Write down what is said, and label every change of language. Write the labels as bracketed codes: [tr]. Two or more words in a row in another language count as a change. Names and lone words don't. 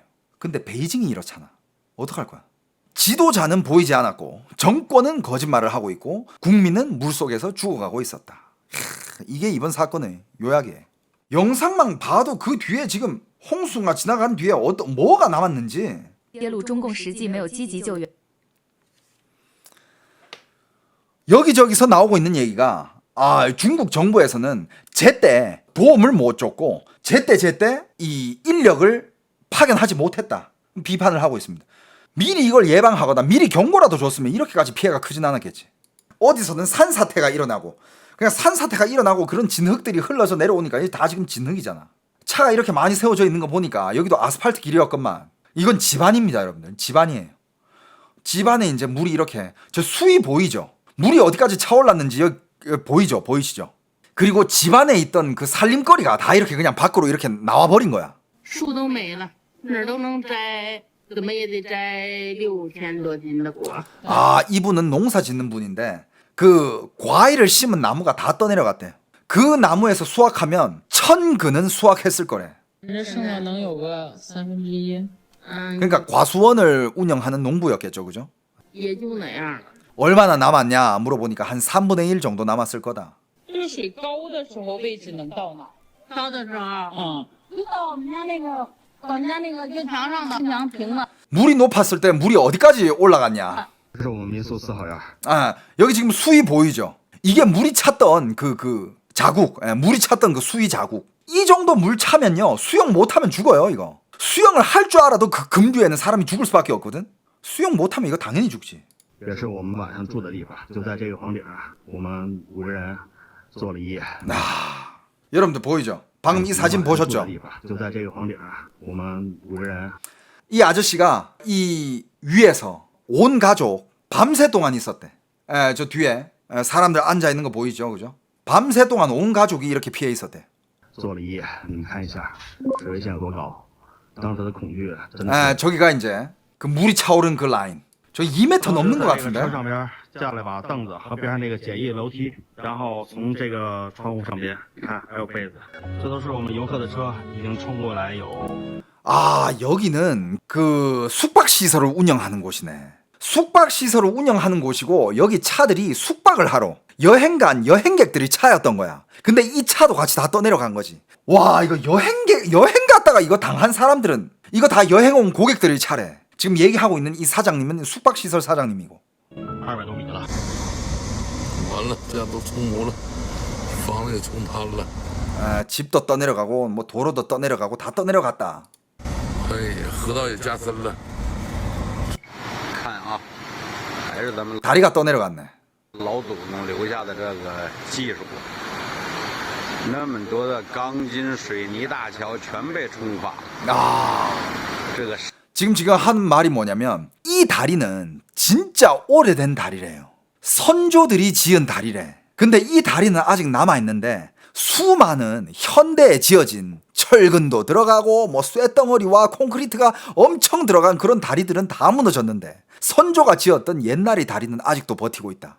[ko] 근데 베이징이 이렇잖아. 어떡할 거야? 지도자는 보이지 않았고 정권은 거짓말을 하고 있고 국민은 물속에서 죽어가고 있었다. 이게 이번 사건의 요약이에요. 영상만 봐도 그 뒤에 지금 홍수가 지나간 뒤에 뭐가 남았는지 [zh] 揭露中共实际没有积极救援。 [ko] 여기저기서 나오고 있는 얘기가 중국 정부에서는 제때 보험을 못 줬고 제때 이 인력을 파견하지 못했다 비판을 하고 있습니다. 미리 이걸 예방하거나 미리 경고라도 줬으면 이렇게까지 피해가 크진 않았겠지. 어디서는 산사태가 일어나고 그냥 산사태가 일어나고 그런 진흙들이 흘러서 내려오니까 이게 다 지금 진흙이잖아. 차가 이렇게 많이 세워져 있는 거 보니까 여기도 아스팔트 길이었건만 이건 집안입니다, 여러분들. 집안이에요. 집안에 이제 물이 이렇게 저 수위 보이죠? 물이 어디까지 차올랐는지 여기 보이죠? 보이시죠? 그리고 집안에 있던 그 살림거리가 다 이렇게 그냥 밖으로 이렇게 나와버린 거야. [zh] 树都没了，哪儿都能摘，怎么也得摘6000多斤的果。 [ko] 이분은 농사 짓는 분인데 그 과일을 심은 나무가 다 떠내려갔대. 그 나무에서 수확하면 1000근은 수확했을 거래. [zh] 这剩下能有个1/3。 [ko] 그러니까 과수원을 운영하는 농부였겠죠, 그죠? [zh] 也就那样了。 [ko] 얼마나 남았냐 물어보니까 한 3분의 1 정도 남았을 거다. [zh] 就是水高的时候位置能到哪？高的时候，就到我们家那个，我们家那个就墙上的墙平了。 [ko] 물이 높았을 때 물이 어디까지 올라갔냐? [zh] 这是我们民宿4号院。 [ko] 여기 지금 수위 보이죠? 이게 물이 찼던 그 자국, 물이 찼던 그 수위 자국. 이 정도 물 차면요 수영 못하면 죽어요 이거. 수영을 할 줄 알아도 그 급류에는 사람이 죽을 수밖에 없거든. 수영 못하면 이거 당연히 죽지. [zh] 也是我们晚上住的地方，就在这个房顶上，我们5个人坐了一夜。 [ko] 여러분들 보이죠? 방금 이 사진 보셨죠? [zh] 就在这个房顶上，我们5个人。 [ko] 이 아저씨가 이 위에서 온 가족 밤새 동안 있었대. 저 뒤에 사람들 앉아 있는 거 보이죠, 그죠? 밤새 동안 온 가족이 이렇게 피해 있었대. [zh] 坐了一夜，你看一下水位线多高，当时的恐惧真的。 [ko] 저기가 이제 그 물이 차오른 그 라인. 저 2m 넘는 것 车 같은데. [zh] 上边架了把凳子和边上那个简易楼梯，然后从这个窗户上边，看还有被子，这都是我们游客的车已经冲过来有。 [ko] 여기는 그 숙박시설을 운영하는 곳이네. 숙박시설을 운영하는 곳이고 여기 차들이 숙박을 하러 여행객들이 차였던 거야. 근데 이 차도 같이 다 떠내려간 거지. 와, 이거 여행 갔다가 이거 당한 사람들은 이거 다 여행 온 고객들의 차래. 지금 얘기하고 있는 이 사장님은 숙박시설 사장님이고. [zh] 200 多米了。完了，家都冲没了，房子也冲塌了。 [ko] 집도 떠내려가고 뭐 도로도 떠내려가고 다 떠내려갔다. [zh] 哎呀，河道也加深了。看啊，还是咱们 [ko] 다리가 떠내려갔네. [zh] 老祖宗留下的这个技术，那么多的钢筋水泥大桥全被冲垮。这个 [ko] 지금 하는 말이 뭐냐면 이 이 다리는 진짜 오래된 다리래요. 선조들이 지은 다리래. 근데 이 다리는 아직 남아있는데 수많은 현대에 지어진 철근도 들어가고 뭐 쇠덩어리와 콘크리트가 엄청 들어간 그런 다리들은 다 무너졌는데 선조가 지었던 옛날의 다리는 아직도 버티고 있다.